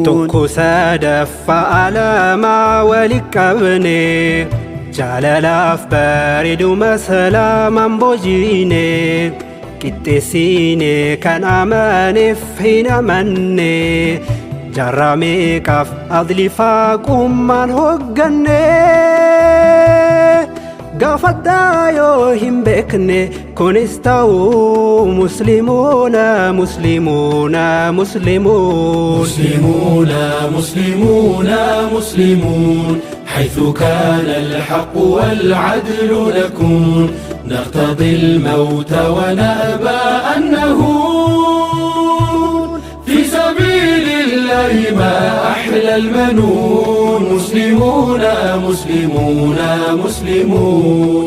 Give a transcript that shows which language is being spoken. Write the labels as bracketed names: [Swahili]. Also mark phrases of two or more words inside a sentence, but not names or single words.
[Oromo] tokko sadaffaa alamaa walitti qabne jaalalaaf bareeduma salaamaan boojine qixxeessine kan amaneef hin amanne jaarraa meeqaaf adlii faaqummaan hoogganne gaafadhaa yoo hin beekne kunis ta'uu [Arabic] مسلمون مسلمون مسلمون مسلمون مسلمون مسلمون حيث كان الحق والعدل نكون نرتضي الموت ونأبى أن نهون في سبيل الله ما أحلى المنون مسلمون مسلمون مسلمون